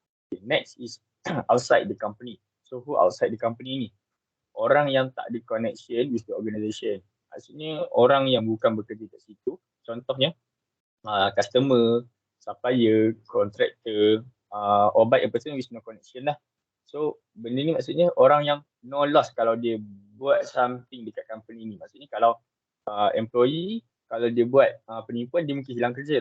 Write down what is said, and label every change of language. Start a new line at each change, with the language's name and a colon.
English: Okay, next is outside the company. So who outside the company ni?
Malay: Orang yang tak ada
English: connection with the organisation.
Malay: Maksudnya orang yang bukan bekerja kat situ. Contohnya customer, supplier, contractor,
English: or by a person with no connection
Malay: lah. So benda ni maksudnya orang yang no loss kalau dia buat something dekat company ni. Maksudnya kalau employee, kalau dia buat penipuan, dia mungkin hilang kerja.